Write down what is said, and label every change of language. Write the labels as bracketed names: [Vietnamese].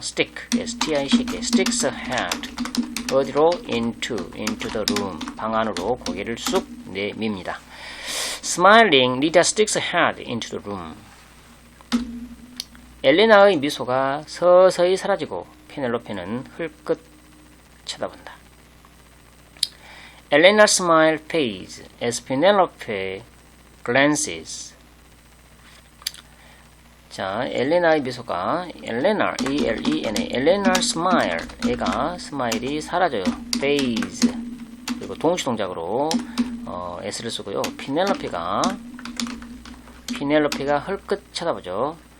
[English] Stick, S-T-I-C-K, sticks her head. [Korean] 어디로? [English] into the room. [Korean] 방 안으로 고개를 쑥 내밉니다. [English] Smiling, Lydia sticks her head into the room. [Korean] 엘레나의 미소가 서서히 사라지고 페넬로페는 흘끗 쳐다본다. [English] Elena's smile fades as Penelope glances. [Korean] 자, 엘레나의 미소가 엘레나, E-L-E-N-A, 엘레나 smile, 얘가 스마일이 사라져요. [English] fades. [Korean] 그리고 동시 동작으로 S를 쓰고요. 피넬로피가 흘끗 쳐다보죠.